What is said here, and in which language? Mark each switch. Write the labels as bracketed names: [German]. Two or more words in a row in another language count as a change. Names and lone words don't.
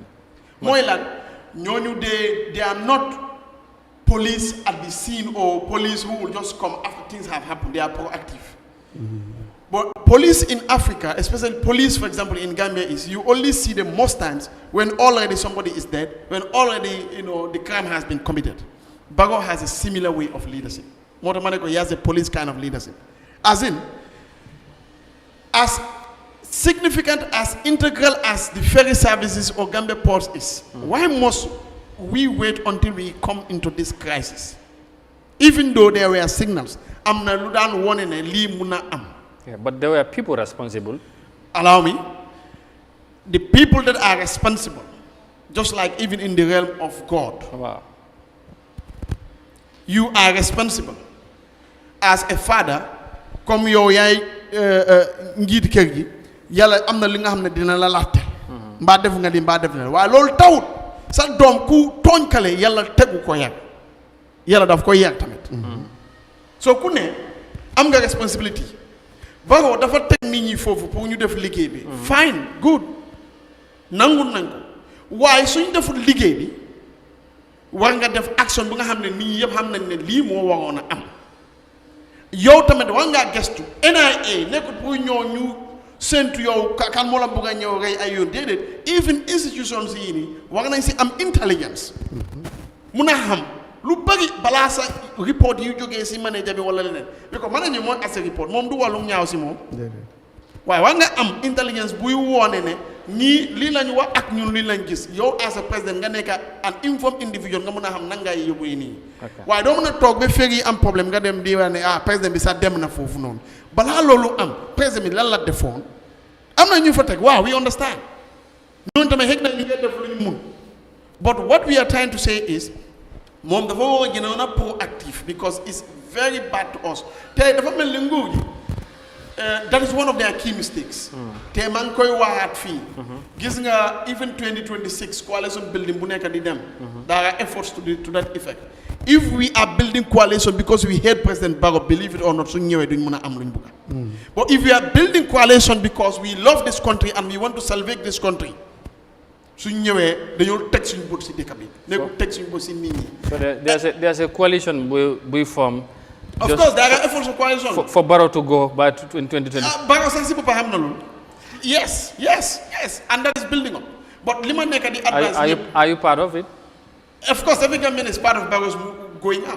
[English] Moilan, they are not police at the scene or police who will just come after things have happened. They are proactive. But police in Africa, especially police, for example, in Gambia, is you only see them most times when already somebody is dead, when already the crime has been committed. Bago has a similar way of leadership. [Wolof] moo tax ma ne ko [English] he has a police kind of leadership as in as significant as integral as the ferry services or Gambia ports is why must we wait until we come into this crisis even though there were signals [Wolof] am na lu daan wone ne lii mun na am. [English] Yeah, but there were people responsible. Allow me. The people that are responsible, just like even in the realm of God. Wow. You are responsible as a father. [Wolof] Comme yow yaay njiit kër gi yàlla am na li nga xam ne dina la laajte. mbaa def nga di mbaa def nga waaye loolu tawut sa doom ku tooñkale yàlla tegu ko yar yàlla daf ko yar tamit. so ku ne am nga responsibility. Baro dafa teg nit ñi foofu pour ñu def liggéey bi. [English] fine good [Wolof] nangu nangu waaye suñ deful liggéey bi war nga def action bu nga xam ne nit ñi yëpp xam nañ ne lii moo waroon a am yow tamit war ngaa gestu NIA nekkul pour ñoo ñu séntu yow kan moo la bëgg a ñëw rey ay yoon déedéet [English] even institutions [Wolof] yii nii war nañ si am intelligence mun a xam lu bëri balaa sa report yu jógee si manager bi wala leneen bi ko manager mooy [English] as report [Wolof] moom du wàllum ñaaw si moom waaye war nga am intelligence buy woone ne ñii lii lañ wax ak ñun lii lañ gis yow [English] as a président [Wolof] nga nekk [English] an informed individual [Wolof] nga mën a xam nan ngay yóbbu yi nii waaye doo mën a toog ba Ferry am problème nga dem di wax ne président bi sax dem na foofu noonu balaa loolu am président bi lan la defoon am na ñu fa teg waaw [English] we understand [Wolof] ñooñu tamit xëy na ñu ngi def lu ñu mun [English] but what we are trying to say is [Wolof] moom dafa war a gënoon a proactive [English] because it's very bad to us [Wolof] te dafa mel ni nguur gi [English] that is one of their key mistakes. [Wolof] te maa ngi koy waxaat fii. gis nga even 2026 [English] coalition building [Wolof] bu nekk di dem. [English] there are efforts to that effect. if we are building coalition because we hate President Barrow believe it or not [Wolof] suñ ñëwee duñ mën a am luñ bëgg. [English] but if we are building coalition because we love this country and we want to salvage this country [Wolof] suñ ñëwee dañoo teg suñ bët si dëkk bi nekkul teg suñ bët si nit ñi. [English] so there's a coalition we form. Of course, there are efforts of coalition. For Barrow to go by 2020. Barrow says people have no. Yes, and that is building up. But Liman Neka the advice. Are you part of it? Of course, every Gambian is part of Barrow's going out.